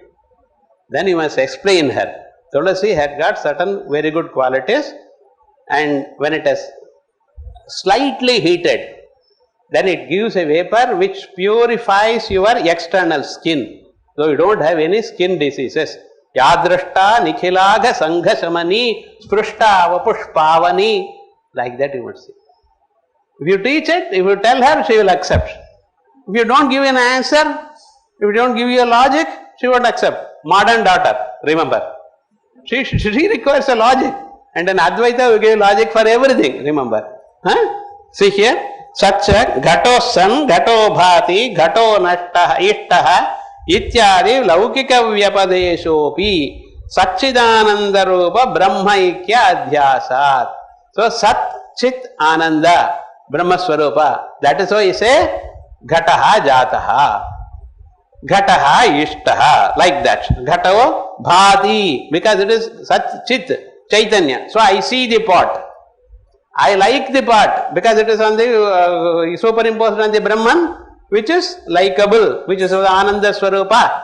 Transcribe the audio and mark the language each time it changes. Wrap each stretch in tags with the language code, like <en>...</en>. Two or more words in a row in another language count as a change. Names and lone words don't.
<en>Then you must explain her. Tulasi had got certain very good qualities, and when it is slightly heated, then it gives a vapor which purifies your external skin. So you don't have any skin diseases.</en> <sa>Yadrishta nikhilaga sanghasamani sprushta vapushpavani.</sa> <en>Like that you would say. If you teach it, if you tell her, she will accept. If you don't give an answer, if you don't give you a logic, she won't accept. Modern daughter, remember. She requires a logic. And then Advaita will give logic for everything, remember. See here,</en> <sa>Satcha, Ghato San, Ghato Bhati, Ghato Nashtaha, Ishtaha, Ityadi, Laukika Vyapadeshopi, Satchidananda Rupa, Brahma Ikya Adhyasat. So, Sat Chit Ananda, Brahma Swarupa.</sa> <en>That is why you say,</en> <sa>Ghataha Jataha. Ghataha Ishtaha.</sa> <en>Like that.</en> <sa>Ghataho Bhati.</sa> <en>Because it is</en> <sa>Sat Chit. Chaitanya.</sa> <en>So I see the pot. I like the pot because it is on the superimposed on the Brahman, which is likable, which is the</en> <sa>Ananda Swarupa.</sa>